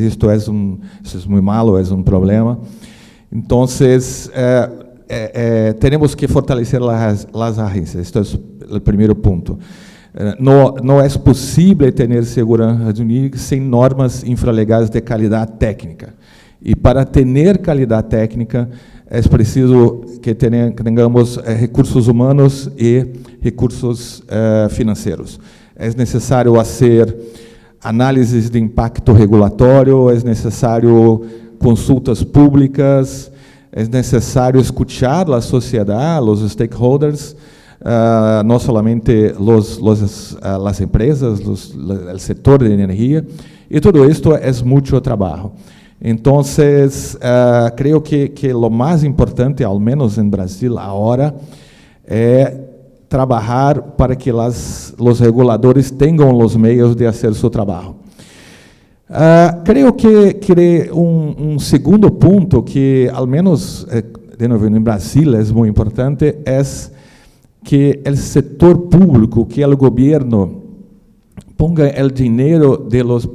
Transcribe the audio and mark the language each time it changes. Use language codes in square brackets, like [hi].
[es] Esto es muy malo, es un problema. Entonces tenemos que fortalecer las agencias. Esto es el primer punto. No es posible tener seguridad jurídica sin normas infralegais de calidad técnica. [pt] E para ter qualidade técnica, é preciso que tenhamos recursos humanos e recursos financeiros. É necessário fazer análises de impacto regulatório, é necessário consultas públicas, é necessário escuchar a sociedade, os stakeholders, não somente as empresas, o setor de energia, e tudo isto é muito trabalho. [es] Entonces, creo que lo más importante, al menos en Brasil ahora, es trabajar para que los reguladores tengan los medios de hacer su trabajo. Creo que un segundo punto que, al menos de nuevo en Brasil, es muy importante, es que el sector público, que el gobierno ponga el dinero de los...